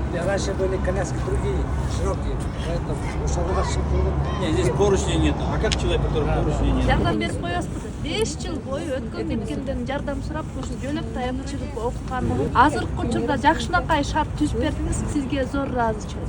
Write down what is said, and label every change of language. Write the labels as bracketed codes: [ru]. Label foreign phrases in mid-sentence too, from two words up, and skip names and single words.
[ru] раньше были коляски другие, широкие, поэтому ошого расчетывали. Нет, здесь поручней нет. А как человек, который поручней нет? [ky] Жардам берип коесузбу. 5 жыл бою өткөн кеткенден жардам сурап, ушул жөнөп таянып чыгып окуткан. Азыркы учурда жакшынакай шарт түзүп бердиңиз, сизге зор ыраазычыбыз.